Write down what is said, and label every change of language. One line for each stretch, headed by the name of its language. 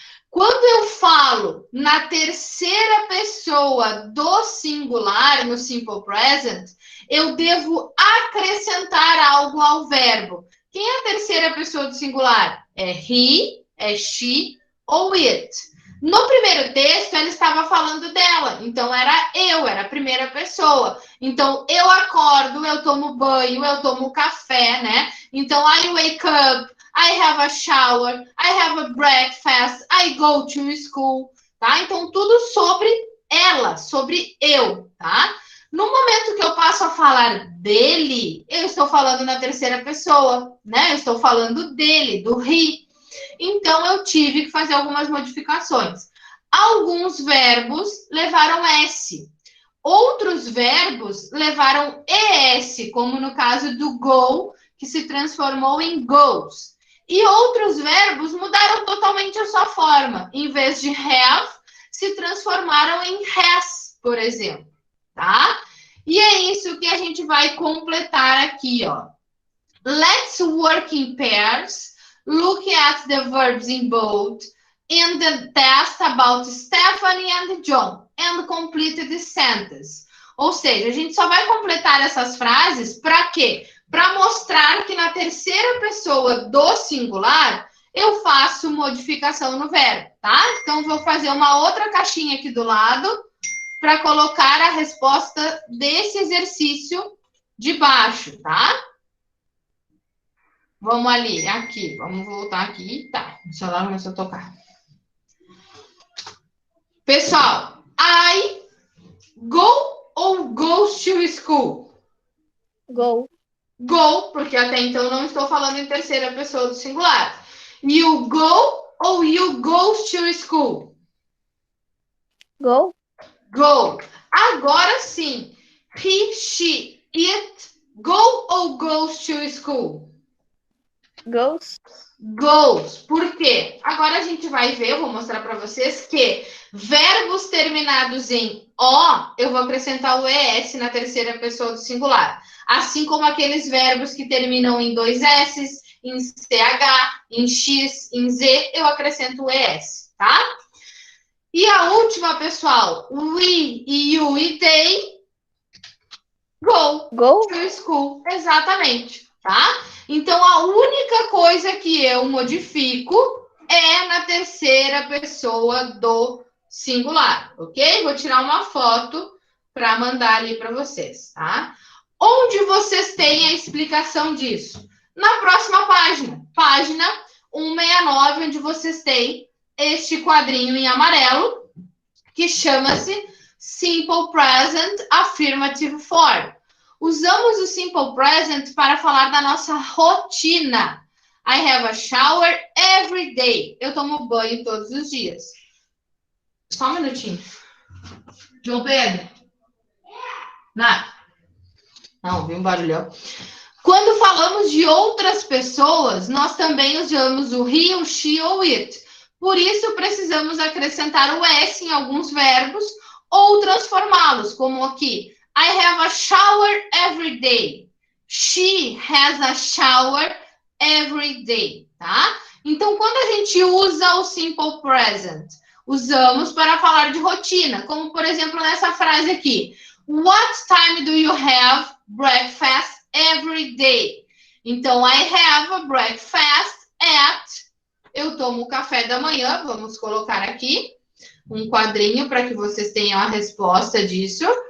Portuguese: Quando eu falo na terceira pessoa do singular, no simple present, eu devo acrescentar algo ao verbo. Quem é a terceira pessoa do singular? É he, é she ou it. No primeiro texto, ela estava falando dela, então era eu, era a primeira pessoa. Então, eu acordo, eu tomo banho, eu tomo café, né?
English: Então, I wake up, I have a shower, I have a breakfast, I go to school, tá?
Portuguese: Então, tudo sobre ela, sobre eu, tá? No momento que eu passo a falar dele, eu estou falando na terceira pessoa, né? Eu estou falando dele, do he. Então, eu tive que fazer algumas modificações. Alguns verbos levaram S. Outros verbos levaram ES, como no caso do go, que se transformou em goes. E outros verbos mudaram totalmente a sua forma. Em vez de have, se transformaram em has, por exemplo. Tá? E é isso que a gente vai completar aqui, ó.
English: Let's work in pairs. Look at the verbs in bold. In the test about Stephanie and John. And complete the sentence.
Portuguese: Ou seja, a gente só vai completar essas frases para quê? Para mostrar que na terceira pessoa do singular eu faço modificação no verbo, tá? Então, vou fazer uma outra caixinha aqui do lado para colocar a resposta desse exercício de baixo, tá? Vamos ali, aqui. Vamos voltar aqui. Tá, o celular começou a tocar.
English: Pessoal, I go
Portuguese: ou
English: goes to school? Go.
Portuguese: Go, porque até então não estou falando em terceira pessoa do singular.
English: You go
Portuguese: ou
English: you goes to school? Go.
Portuguese: Go. Agora sim.
English: He, she, it, go
Portuguese: ou
English: goes to school? Goes.
Portuguese: Goes. Por quê? Agora a gente vai ver, eu vou mostrar para vocês que verbos terminados em O, eu vou acrescentar o ES na terceira pessoa do singular. Assim como aqueles verbos que terminam em dois S, em CH, em X, em Z, eu acrescento o ES, tá? E a última, pessoal,
English: we, you e they, go to school.
Portuguese: Exatamente, tá? Então, a única coisa que eu modifico é na terceira pessoa do singular, ok? Vou tirar uma foto para mandar ali para vocês, tá? Onde vocês têm a explicação disso? Na próxima página, página 169, onde vocês têm este quadrinho em amarelo, que chama-se Simple Present Affirmative Form. Usamos o Simple Present para falar da nossa rotina.
English: I have a shower every day.
Portuguese: Eu tomo banho todos os dias. Só um minutinho. João Pedro. Nada. Não, vi um barulhão. Quando falamos de outras pessoas, nós também usamos o he, o she ou it. Por isso, precisamos acrescentar o S em alguns verbos ou transformá-los, como aqui.
English: I have a shower every day. She has a shower every day, tá?
Portuguese: Então, quando a gente usa o simple present, usamos para falar de rotina, como, por exemplo, nessa frase aqui.
English: What time do you have breakfast every day? Então, I have a breakfast at...
Portuguese: Eu tomo café da manhã, vamos colocar aqui um quadrinho para que vocês tenham a resposta disso.